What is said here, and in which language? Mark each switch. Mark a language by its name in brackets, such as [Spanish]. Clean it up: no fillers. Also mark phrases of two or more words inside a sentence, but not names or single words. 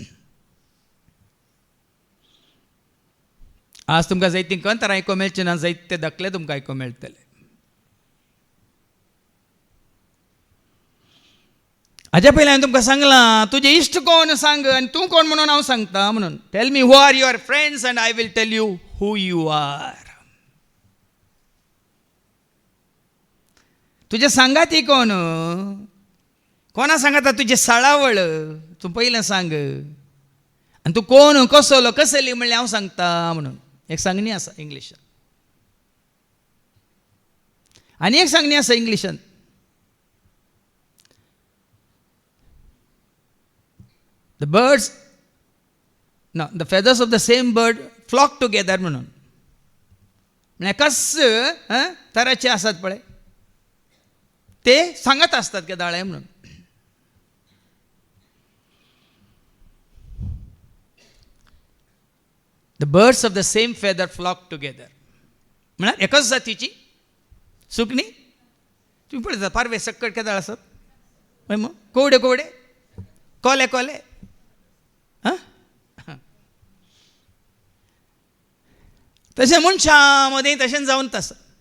[Konkani] आज तुमकां जायतीं कंतर आयको मेळचें ना, जायते दाखले तुमकां आयको मेळटले. हाज्या पयलीं हांवें तुमकां सांगलां तुजे इश्ट कोण सांग आनी तूं कोण म्हणून हांव सांगता म्हणून. [English] Tell me who are your friends and I will tell you who you are. [Konkani] तुजे सांगाती कोण, कोणा सांगाता तुजे साळावळ, तूं पयलें सांग. आनी तूं कोण कसलो कसली म्हणल्यार हांव सांगता म्हणून. एक सांगणी आसा इंग्लिशान आनी एक सांगणी आसा इंग्लिशान. [English] The birds, no, the feathers of the same bird flock together म्हणून. [Konkani] म्हणजे कस तराचे आसात पळय ते सांगत असतात केदाळे म्हणून. [English] The birds of the same feather flock together. [Konkani] म्हणजे एकच जातीची सुकणी. तुम्ही पळयता पारवे सक्कट केदाळ आसात, मग कोवडे कोवडे, कोले कोले. तशें मनशां मदें तशें जावन आसा.